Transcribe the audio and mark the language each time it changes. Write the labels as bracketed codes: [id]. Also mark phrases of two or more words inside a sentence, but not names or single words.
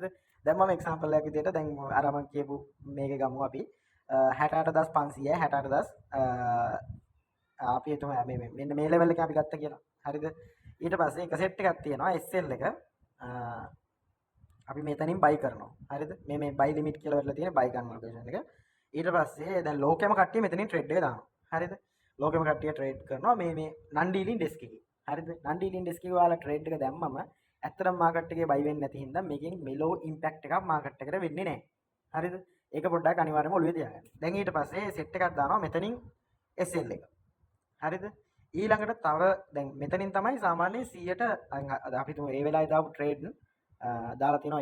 [si] දැන් මම example එකක් විදිහට දැන් අර මම කියපු මේක ගමු අපි 68500යි 68000 අපි හිතමු මෙන්න මේ level එක අපි ගත්ත කියලා. හරිද? ඊට පස්සේ එක set එකක් තියෙනවා SL එක අපි මෙතනින් buy කරනවා. හරිද? මේ [en] buy limit [si] කියලා වෙලා තියෙන buy ගන්න ලොකේෂන් එක. ඊට පස්සේ දැන් ලෝකෙම කට්ටිය මෙතනින් trade එක දානවා. හරිද? ලෝකෙම කට්ටිය trade කරනවා මේ [en] non dealing desk [si] එකේ. හරිද? [en] non dealing desk [si] එකේ ඔයාලා trade එක දැම්මම ඇත්තටම market එකේ buy වෙන්නේ නැති හින්දා මේකෙන් මෙලෝ impact එකක් market එකට වෙන්නේ නැහැ. හරිද? ඒක පොඩ්ඩක් අනිවාර්යයෙන්ම ඔළුවේ තියාගන්න. දැන් ඊට පස්සේ set එකක් දානවා මෙතනින් SL එක. හරිද? ඊළඟට තව දැන් මෙතනින් තමයි සාමාන්‍යයෙන් 100ට අපි තුමු ඒ වෙලාවේ දාපු trade දාලා තියෙනවා.